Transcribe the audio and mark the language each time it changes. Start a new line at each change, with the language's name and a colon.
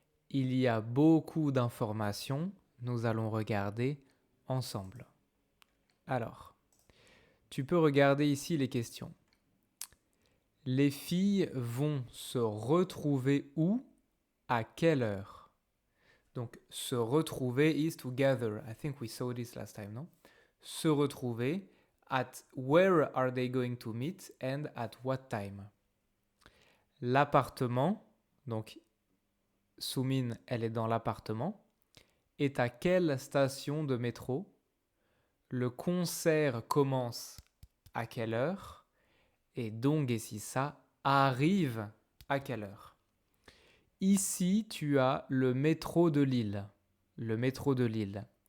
French: Il y a beaucoup d'informations. Nous allons regarder ensemble. Alors, tu peux regarder ici les questions. Les filles vont se retrouver où? À quelle heure? Donc, se retrouver
English: is to gather. I think we saw this last time, non? Se retrouver. At where are they going to meet and at what time?
French: L'appartement, donc Soumine, elle est dans l'appartement. Est à quelle station de métro? Le concert commence à quelle heure? Et Dong et Sissa arrivent à quelle heure? Ici, tu as le métro de Lille. Le métro de Lille.